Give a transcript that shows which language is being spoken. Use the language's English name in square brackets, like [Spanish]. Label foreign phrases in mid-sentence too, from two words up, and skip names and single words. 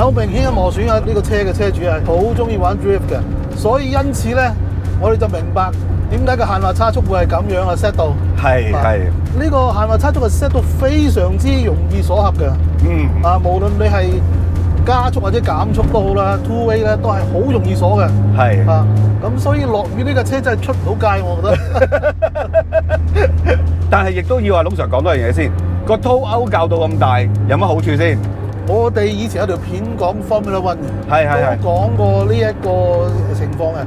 [Cantonese] 有明顯嘅磨損啊！呢個車嘅車主係好中意玩 drift 嘅，所以因此咧，我哋就明白點解個限滑差速會係咁樣啊 set 到。係。呢個限滑差速係 set 到非常之容易鎖合嘅。無論你係加速或者減速都好啦 ，two-way 咧都係好容易鎖嘅。係。咁所以落雨呢架車真係出唔到街，我覺得。但係亦都要話龍 Sir 講多樣嘢先，個凸勾較到咁大，有乜好處先？我哋以前有條片講 Formula One 嘅，都講過呢一個情況嘅。